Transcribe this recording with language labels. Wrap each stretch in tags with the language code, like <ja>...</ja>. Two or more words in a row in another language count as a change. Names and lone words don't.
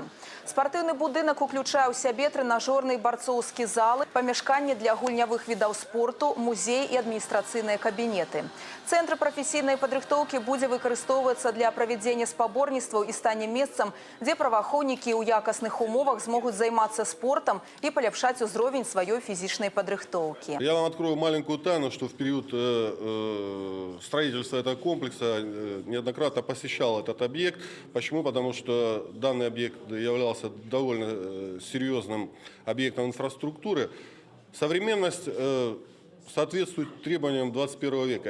<be>Спартыўны будынак уключае ў сябе трэнажорны і барцоўскі залы, памяшканні для гульнявых відаў спорту, музей і адміністрацыйныя кабінеты. Цэнтр прафесійнай падрыхтоўкі будзе выкарыстоўвацца для правядзення спаборніцтваў і стане месцам, дзе праваахоўнікі ў якасных умовах змогуць займацца спортам і паляпшаць узровень сваёй физической подрыхтоўки.</be> <ru>Я вам открою маленькую тайну, что в период строительства этого комплекса неоднократно посещал этот объект. Почему? Потому что данный объект являлся довольно серьезным объектом инфраструктуры. Современность соответствует требованиям 21 века.</ru>